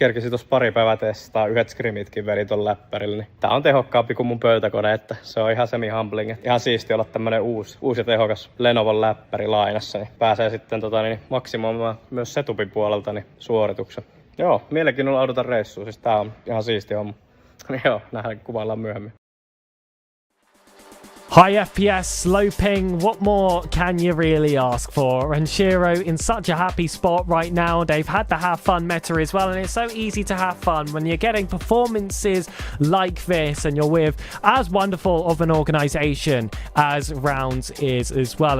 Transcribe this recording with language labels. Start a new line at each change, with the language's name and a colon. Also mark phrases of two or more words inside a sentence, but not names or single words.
Finnish: Kerkisin tuossa pari päivää testaa, 1 scrimitkin veli ton läppärille, niin tää on tehokkaampi kuin mun pöytäkone, että se on ihan semi-humbling. Ihan siisti olla tämmönen uusi ja tehokas Lenovon läppäri lainassa, niin pääsee sitten maksimoimaan myös setupin puolelta niin suorituksen. Joo, mielenkiinnolla odotan reissua, siis tää on ihan siisti homma. Joo, nähdään kuvaillaan myöhemmin.
English: High FPS, low ping, what more can you really ask for? Renshiro in such a happy spot right now. They've had the have fun meta as well, and it's so easy to have fun when you're getting performances like this and you're with as wonderful of an organisation as Rounds is as well.